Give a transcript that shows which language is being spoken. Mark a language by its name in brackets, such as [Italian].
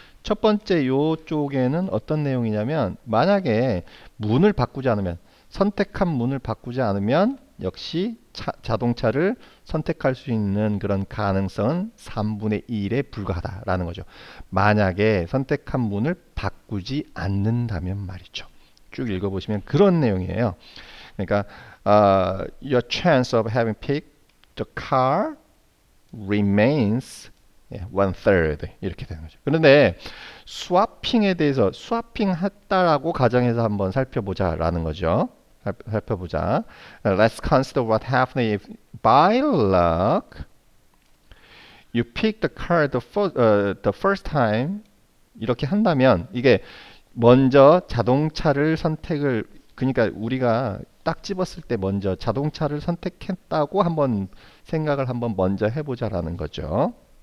[Korean] 첫 번째 요 쪽에는 어떤 내용이냐면 만약에 문을 바꾸지 않으면 선택한 문을 바꾸지 않으면 역시 자동차를 선택할 수 있는 그런 가능성은 3분의 1에 불과하다라는 거죠. 만약에 선택한 문을 바꾸지 않는다면 말이죠. 쭉 읽어보시면 그런 내용이에요. 그러니까 [English] your chance of having picked the car remains one third [Korean] 이렇게 되는 거죠. 그런데 스와핑에 대해서 스와핑 했다라고 가정해서 한번 살펴보자라는 거죠. 살펴보자. [English] Let's consider what happened if by luck you pick the car the first time. [Korean] 이렇게 한다면 이게 먼저 자동차를 선택을 그러니까 우리가 딱 집었을 때 먼저 자동차를 선택했다고 한번 생각을 한번 먼저 해보자라는 거죠.